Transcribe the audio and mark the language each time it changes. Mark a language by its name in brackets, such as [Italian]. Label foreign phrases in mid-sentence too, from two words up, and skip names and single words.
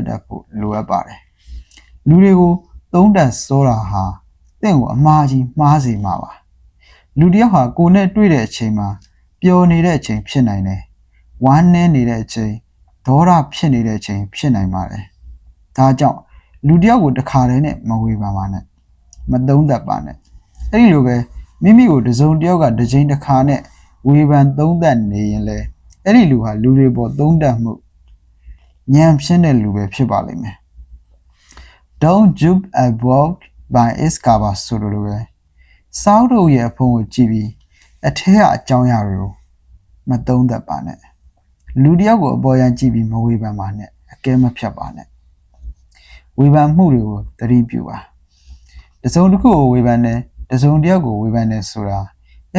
[Burmese] တတ်ဖို့လိုအပ်ပါတယ်လူတွေကိုသုံးသက်စောတာဟာတင့်ကိုအမှားကြီးမှားစေမှာပါလူတယောက်ဟာကိုယ်နဲ့တွေ့တဲ့အချိန်မှာပျော်နေတဲ့အချိန်ဖြစ်နိုင်တယ်ဝမ်းနည်းနေတဲ့အချိန်ဒေါသဖြစ်နေတဲ့အချိန်ဖြစ်နိုင်ပါတယ်ဒါကြောင့်လူတယောက်ကိုတစ်ခါတည်းနဲ့မဝေဖန်ပါနဲ့မ သုံးသက်ပါနဲ့အဲ့ဒီလိုပဲမိမိကိုတစုံတစ်ယောက်ကတစ်ချိန်တစ်ခါနဲ့ဝေဖန်သုံးသက်နေရင်လေအဲ့ဒီလူဟာလူတွေပေါ်သုံးသက်မှုဉာဏ်ဖြင့်တဲ့လူပဲဖြစ်ပါလိမ့်မယ် [English] Don't judge a book by its cover [Burmese] ဆို လိုပဲစောက်တို့ရဲ့အဖုံးကိုကြည့်ပြီးအထက်အကြောင်းအရာတွေကိုမသုံးသက်ပါနဲ့လူတယောက်ကိုအပေါ်ယံကြည့်ပြီးမဝေဖန်ပါနဲ့အကဲမ ဖြတ်ပါနဲ့ဝေဖန်မှုတွေကိုသတိပြုပါတစုံတစ်ခုကိုဝေဖန်တယ်တစုံတစ်ယောက်ကိုဝေဖန်တယ်ဆိုတာအဲ့